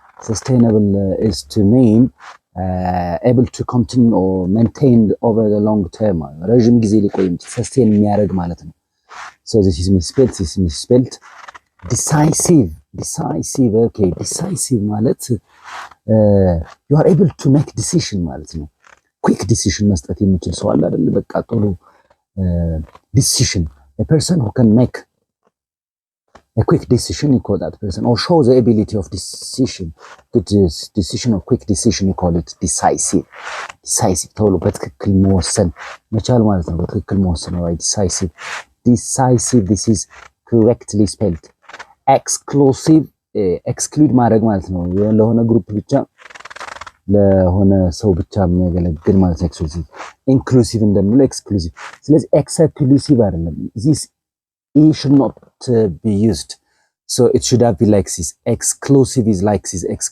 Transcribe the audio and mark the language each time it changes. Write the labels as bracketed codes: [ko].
[en] Sustainable is to mean able to continue or maintained over the long term. [am] ረጅም ጊዜ ሊቆይ sustain የሚያደርግ ማለት ነው። [en] So this is misspelled. decisive. Okay, decisive ማለት you are able to make decision ማለት ነው። quick decision [am] መስጠት የሚችል ሰው አለ አይደል? በቃ ጥሩ [en] decision, a person who can make a quick decision, you call that person, or show the ability of decision, good decision or quick decision, you call it decisive. [am] ቶሎ በትክክል መወሰን መቻል ማለት ነው። በትክክል መወሰን ነው decisive. [en] This is correctly spelled. [am] exclusive, exclude ማድረግ ማለት ነው። ለሆነ ግሩፕ ብቻ ለሆነ ሰው ብቻ የሚያገለግል ማለት ነው። exclusive. inclusive እንደምንለው exclusive። ስለዚህ exclusive አይደለም። [en] this e should not be used, so it should have been like this. exclusive is like this.